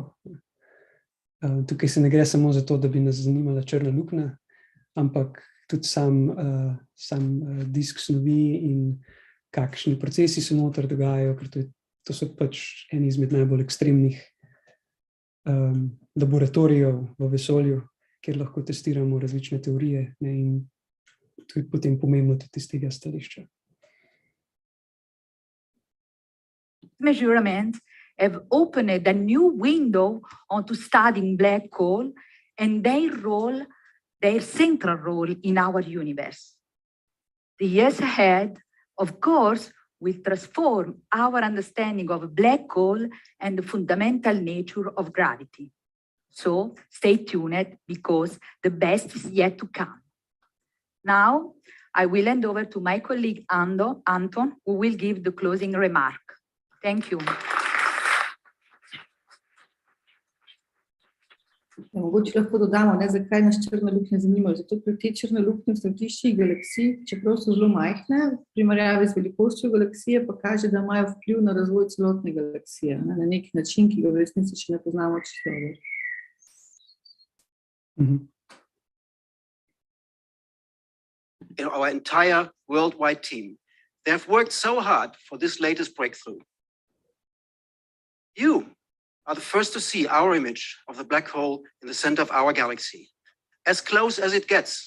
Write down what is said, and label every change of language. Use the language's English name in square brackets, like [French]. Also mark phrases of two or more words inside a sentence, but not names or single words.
[Slovenian] Tukaj se ne gre samo za to, da bi nas zanimala črna luknja, ampak tudi sam disk snovi in kakšni procesi se noter dogajajo, ker to so pač eni izmed najbolj ekstremnih laboratorijev v vesolju, kjer lahko testiramo različne teorije, in to je potem pomembno tudi iz tega stališča. [English] Measurements have opened a new window onto studying black hole and their central role in our universe. The years ahead, of course, will transform our understanding of a black hole and the fundamental nature of gravity. So stay tuned, because the best is yet to come. Now, I will hand over to my colleague Anton, who will give the closing remark. Thank you. [Slovenian] Mogoče lahko dodamo, zakaj nas črne luknje zanimajo. Zato, ker te črne luknje v središčih galaksij, čeprav so zelo majhne, v primerjavi z velikostjo galaksije, pa kaže, da imajo vpliv na razvoj celotne galaksije, na nek način, ki ga v resnici še ne poznamo čisto dobro. [English] Our entire worldwide team, they have worked so hard for this latest breakthrough. You are the first to see our image of the black hole in the center of our galaxy, as close as it gets.